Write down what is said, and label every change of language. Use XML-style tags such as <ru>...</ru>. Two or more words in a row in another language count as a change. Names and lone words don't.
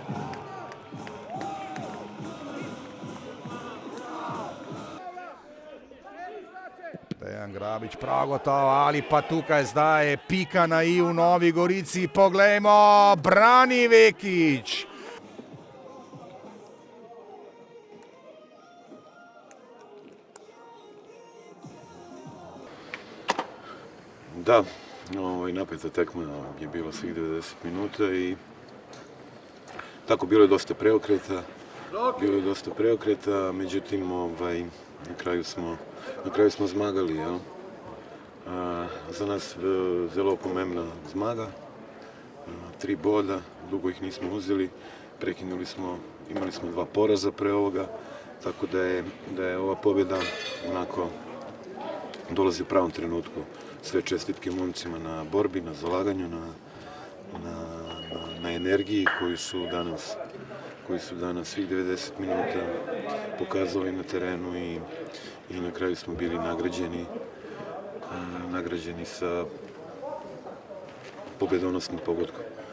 <sl>Dejan Grabič prav gotovo, ali pa tukaj zdaj pika na i v Novi Gorici, poglejmo, brani Vekić.</sl> <hr>Da, napeta tekma je bilo svih 90 minuta i tako bilo je dosta preokreta, međutim na kraju smo zmagali.</hr> <sl>Za nas zelo pomembna zmaga,</sl> <hr>3 boda, dugo ih nismo uzeli, imali smo 2 poraza pre ovoga, tako da je ova pobjeda onako dolazi u pravom trenutku. Sve čestitke momcima na borbi, na zalaganju, na energiji koju su danas svih 90 minuta pokazali na terenu i na kraju smo bili nagrađeni sa pobedonosnim pogodkom.</hr>